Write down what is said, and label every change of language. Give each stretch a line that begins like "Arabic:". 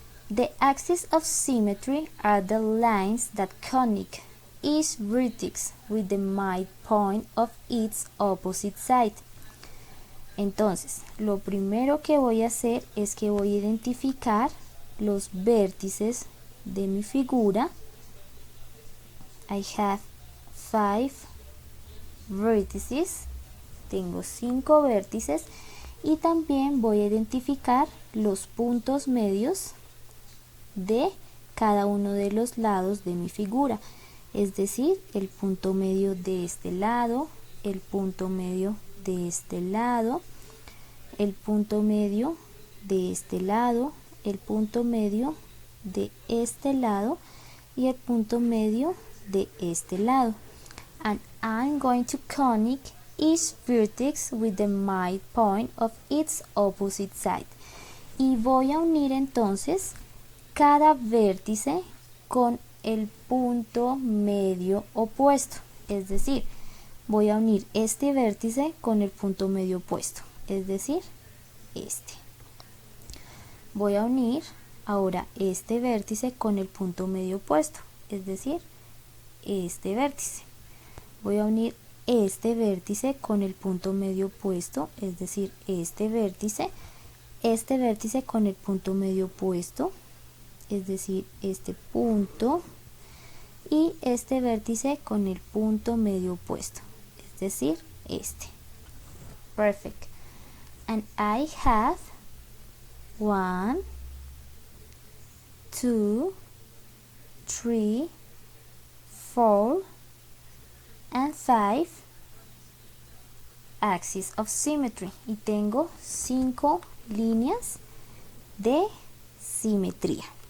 English: The axes of symmetry are the lines that connect each vertex with the midpoint of its opposite side.
Spanish: Entonces, lo primero que voy a hacer es que voy a identificar los vértices de mi figura.
English: I have 5 vertices.
Spanish: Tengo 5 vértices. Y también voy a identificar los puntos medios de cada uno de los lados de mi figura, es decir, el punto medio de este lado, el punto medio de este lado, el punto medio de este lado, el punto medio de este lado y el punto medio de este lado.
English: And I'm going to connect each vertex with the midpoint of its opposite side.
Spanish: Y voy a unir entonces cada vértice con el punto medio opuesto, es decir, voy a unir este vértice con el punto medio opuesto, es decir, este. Voy a unir ahora este vértice con el punto medio opuesto, es decir, este vértice. Voy a unir este vértice con el punto medio opuesto, es decir, este vértice con el punto medio opuesto, es decir, este punto, y este vértice con el punto medio opuesto, es decir, este.
English: Perfect. And I have 1, 2, 3, 4 and 5 axes of symmetry.
Spanish: Y tengo 5 líneas de simetría.